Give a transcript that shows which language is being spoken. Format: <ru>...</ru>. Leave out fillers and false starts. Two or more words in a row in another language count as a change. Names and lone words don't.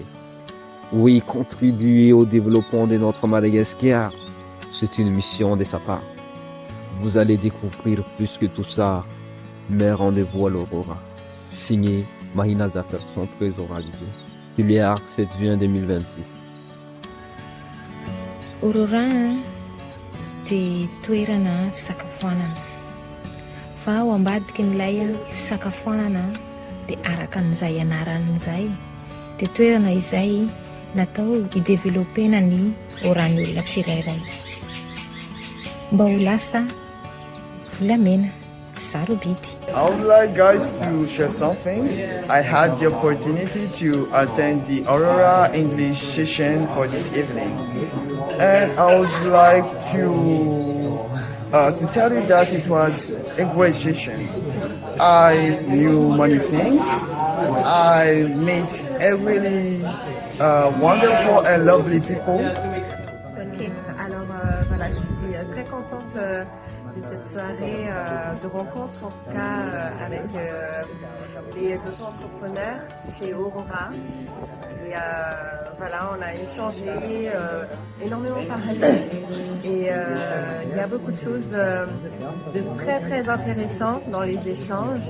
<fr>Oui, contribuer au développement de notre Madagascar, c'est une mission de sa part. Vous allez découvrir plus que tout ça, mais rendez-vous à l'Aurora. Signé Mahina Zaffer, son trésorier. Filière 7 juin 2026.</fr> <mg>Aurora dia toerana fisakafoanana. Fa ao ambadiky n'ilay fisakafoanana dia araka an'izay anaran'izay dia toerana izay natao hidevelopena ny oran'ny olona tsirairay mba ho lasa volamena sarobidy.</mg> <en>I would like guys to share something. I had the opportunity to attend the Aurora English session for this evening, and I would like to tell you that it was a great session. I knew many things. I met a really wonderful and lovely people.</en> <fr>Ok, alors voilà, je suis très contente de cette soirée de rencontre, en tout cas avec les auto-entrepreneurs chez Aurora. Et voilà, on a échangé, énormément parlé, et il y a beaucoup de choses de très très intéressantes dans les échanges.</fr>